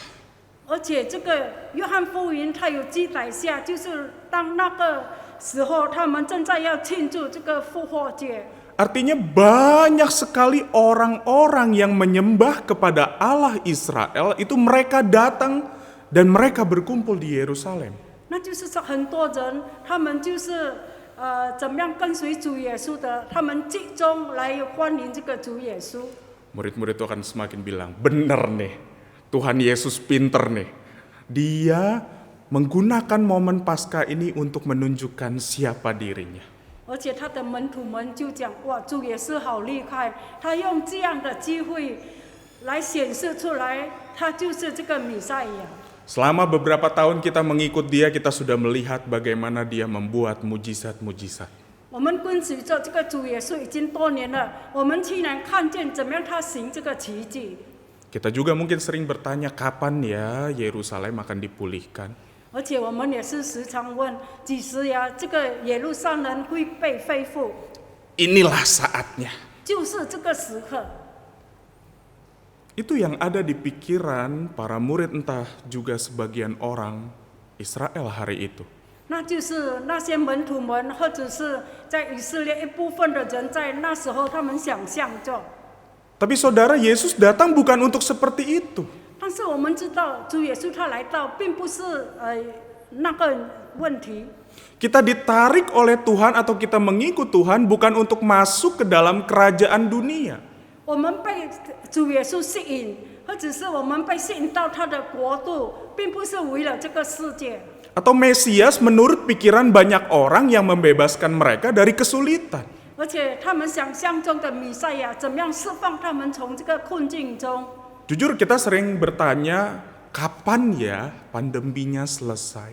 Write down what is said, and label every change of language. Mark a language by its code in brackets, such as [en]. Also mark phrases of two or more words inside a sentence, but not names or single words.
[zh] 而且这个约翰福音它有记载下，就是当那个时候，他们正在要庆祝这个复活节。 [id] Artinya banyak sekali orang-orang yang menyembah kepada Allah Israel itu mereka datang dan mereka berkumpul di Yerusalem. [zh] 那就是说很多人，他们就是怎么样跟随主耶稣的，他们集中来欢迎这个主耶稣。 [id] Murid-murid itu akan semakin bilang, bener nih, Tuhan Yesus pinter nih. Dia menggunakan momen Paskah ini untuk menunjukkan siapa dirinya. [zh] 而且他的门徒们就讲：“哇，主耶稣好厉害！他用这样的机会来显示出来，他就是这个弥赛亚。” [id] Selama beberapa tahun kita mengikut dia, kita sudah melihat bagaimana dia membuat mujizat-mujizat. [zh] 我们跟随着这个主耶稣已经多年了，我们竟然看见怎么样他行这个奇迹。 [id] Kita juga mungkin sering bertanya kapan ya Yerusalem akan dipulihkan. [zh] 而且我们也是时常问，几时呀？这个耶路撒冷会被恢复？ [id] Inilah saatnya. [zh] 就是这个时刻。 [id] Itu yang ada di pikiran para murid entah juga sebagian orang Israel hari itu. [zh] 那就是那些门徒们，或者是在以色列一部分的人，在那时候他们想象着。 [id] Tapi saudara, Yesus datang bukan untuk seperti itu. [zh] 但是我们知道，主耶稣他来到，并不是那个问题。 [id] Kita ditarik oleh Tuhan atau kita mengikut Tuhan bukan untuk masuk ke dalam kerajaan dunia. [zh] 我们被主耶稣吸引，或者是我们被吸引到他的国度，并不是为了这个世界。 [id] Atau Mesias menurut pikiran banyak orang yang membebaskan mereka dari kesulitan. [zh] 而且他们想象中的弥赛亚，怎么样释放他们从这个困境中？ [id] Jujur kita sering bertanya, kapan ya pandeminya selesai?